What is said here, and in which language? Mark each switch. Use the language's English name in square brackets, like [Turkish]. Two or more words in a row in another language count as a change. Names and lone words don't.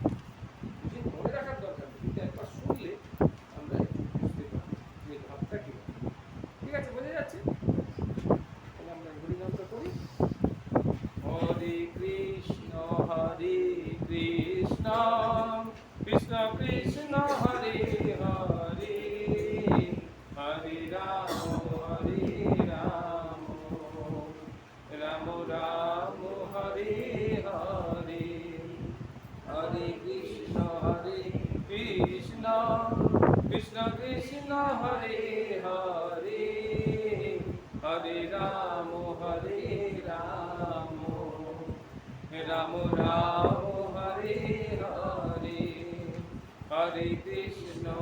[Bangla] বুঝে মনে রাখার দরকার নেই, কিন্তু একবার শুনলে আমরা একটু বুঝতে পারি যে ভাবটা কি। ঠিক আছে, বোঝা যাচ্ছে? তাহলে আমরা হরিমন্ত্র করি। [Sanskrit] হরে কৃষ্ণ কৃষ্ণ কৃষ্ণ হরে হরে, হরে রাম রাম রাম হরে হরে, হরে কৃষ্ণ কৃষ্ণ কৃষ্ণ হরে হরে, হরে রাম রাম রাম হরে হরে, হরে কৃষ্ণ